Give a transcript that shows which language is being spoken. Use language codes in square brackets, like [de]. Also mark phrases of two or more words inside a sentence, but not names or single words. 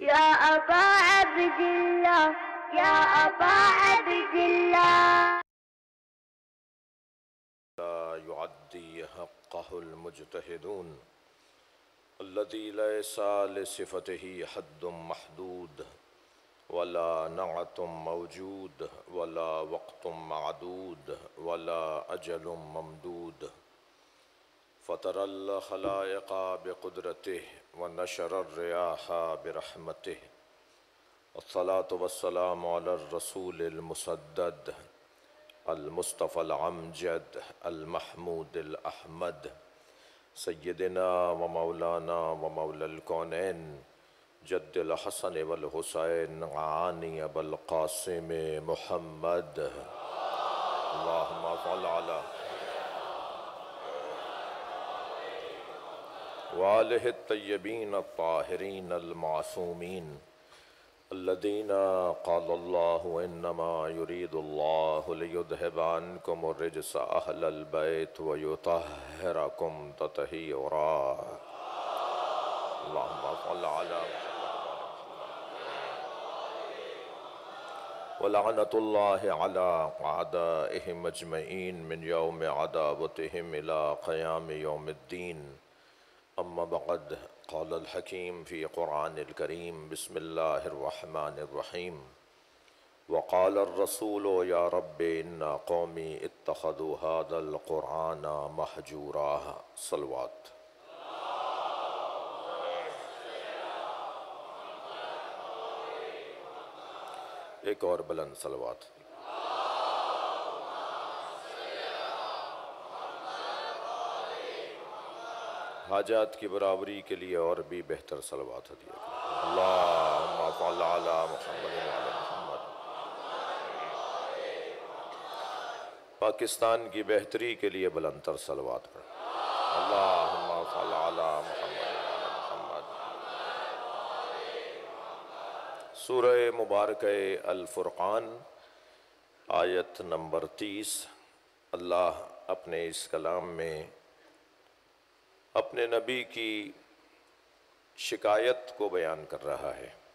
[ar] يا أبا عبد الله، يا أبا عبد الله. يؤدي حقه المجتهدون الذي ليس لصفته حد محدود ولا نعت موجود ولا وقت معدود ولا أجل ممدود فطر الخلائق بقدرته ونشر الرياح برحمته الصلاة والسلام على الرسول المسدد المصطفى الأمجد المحمود الأحمد سيدنا ومولانا ومولى الكونين جد الحسن والحسين أعني أبو القاسم محمد اللهم صل على وآله الطيبين الطاهرين المعصومين الذين قال الله إنما يريد الله ليذهب عنكم الرجس أهل البيت ويطهركم تطهيرا. اللهم صل على ولعنة الله على أعدائهم أجمعين من يوم عداوتهم إلى قيام يوم الدين. أما بعد قال الحكيم في القرآن الكريم بسم الله الرحمن الرحيم وقال الرسول يا رب إن قومي اتخذوا هذا القرآن مهجورا. [ur] صلوات۔ ایک اور بلند صلوات. حاجات کی برابری کے لیے اور بھی بہتر صلوات دیا. [ar] اللهم صل على محمد وعلى محمد. [ur] پاکستان کی بہتری کے لیے بلندتر صلوات پڑھ. [ar] اللهم صل على محمد وعلى محمد. [ur] سورہ مبارک الفرقان آیت نمبر 30. اللہ اپنے اس کلام میں اپنے نبی کی شکایت کو بیان کر رہا ہے.